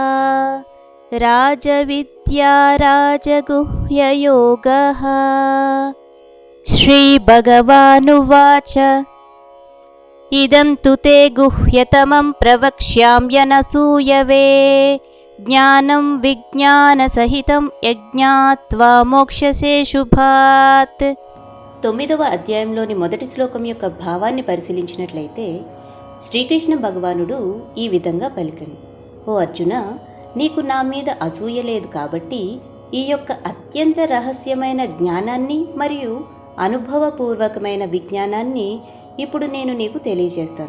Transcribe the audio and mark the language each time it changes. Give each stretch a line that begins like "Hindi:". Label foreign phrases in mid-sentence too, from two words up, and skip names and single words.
Sanskrit: राजविद्या राजगुह्ययोगः। श्रीभगवानुवाच इदं तु ते गुह्यतमं प्रवक्ष्याम्यनसूयवे। ज्ञानं विज्ञानसहितं यज्ञात्वा మోక్షసే శుభాత్.
Telugu: 9వ అధ్యాయంలోని మొదటి శ్లోకం యొక్క భావాన్ని పరిశీలించినట్లయితే శ్రీకృష్ణ భగవానుడు ఈ విధంగా పలికెను: ఓ అర్జున, నీకు నా మీద అసూయ లేదు కాబట్టి ఈ యొక్క అత్యంత రహస్యమైన జ్ఞానాన్ని మరియు అనుభవపూర్వకమైన విజ్ఞానాన్ని ఇప్పుడు నేను నీకు తెలియజేస్తాను.